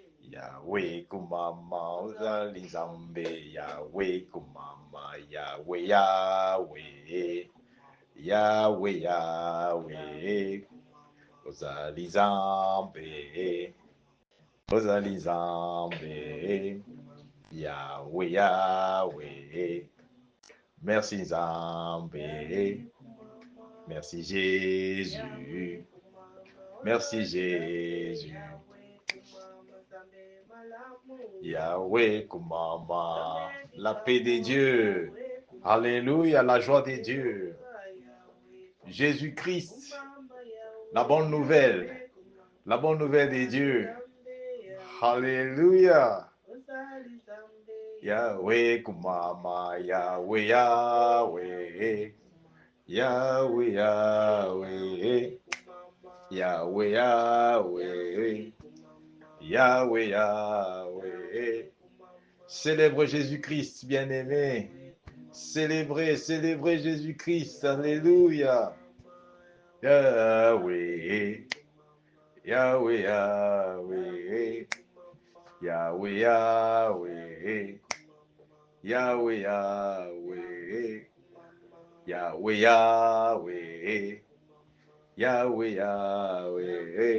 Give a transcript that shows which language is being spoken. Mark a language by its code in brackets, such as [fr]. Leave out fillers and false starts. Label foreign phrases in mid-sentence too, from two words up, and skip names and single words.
[ln] Yahweh kumama uzali zambe, Yahweh kumama, Yahweh, Yahweh, Yahweh, Yahweh, uzali zambe, uzali zambe, Yahweh, Yahweh, [fr] merci Zambé, merci Jésus, merci Jésus. Yahweh Kumama, la paix de Dieu. Alléluia, la joie de Dieu. Jésus-Christ, la bonne nouvelle de Dieu. Alléluia. Yahweh Kumama, Yahweh, Yahweh, Yahweh, Yahweh, Yahweh, Yahweh, Yahweh, Yahweh. Célèbre Jésus-Christ, bien-aimé. Célébrez Jésus-Christ. Alléluia. Yahweh, Yahweh, Yahweh, Yahweh, Yahweh, Yahweh, Yahweh, Yahweh, Yahweh, Yahweh, Yahweh.